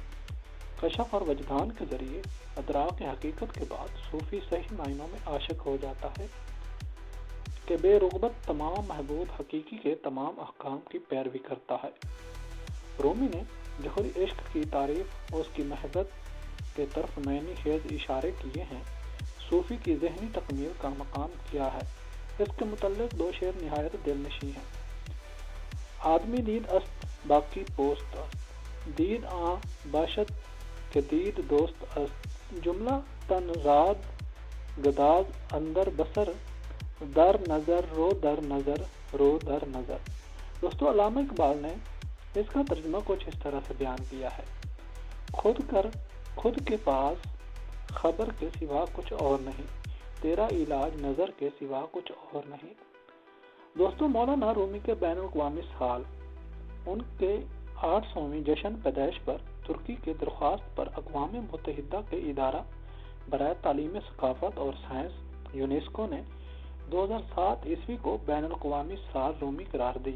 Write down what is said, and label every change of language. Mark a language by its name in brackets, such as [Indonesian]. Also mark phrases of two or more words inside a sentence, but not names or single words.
[Urdu] کشف اور وجدان کے ذریعے ادراک حقیقت کے بعد صوفی صحیح معنوں میں عاشق ہو جاتا ہے کہ بے رغبت تمام محبوب حقیقی کے تمام احکام کی پیروی کرتا ہے۔ رومی نے جوہری عشق کی تعریف اور اس کی محبت کے طرف معنی خیز اشارے کیے ہیں۔ صوفی کی ذہنی تکمیل کا مقام کیا ہے؟ اس کے متعلق دو شعر نہایت دل نشیں ہیں۔ [Persian] آدمی دید است باقی پوست است، دید آں باشد کہ دید دوست است، جملہ تن زاد گداز اندر بسر، در نظر رو در نظر رو در نظر۔ [Urdu] دوستو علامہ اقبال نے اس کا ترجمہ کچھ اس طرح سے بیان کیا ہے: خود کے پاس خبر کے سوا کچھ اور نہیں، تیرا علاج نظر کے سوا کچھ اور نہیں۔ دوستو مولانا رومی کے بین الاقوامی سال ان کے 800ویں جشن پیدائش پر ترکی کے درخواست پر اقوام متحدہ کے ادارہ برائے تعلیم ثقافت اور سائنس یونیسکو نے 2007 عیسوی کو بین الاقوامی سال رومی قرار دیا۔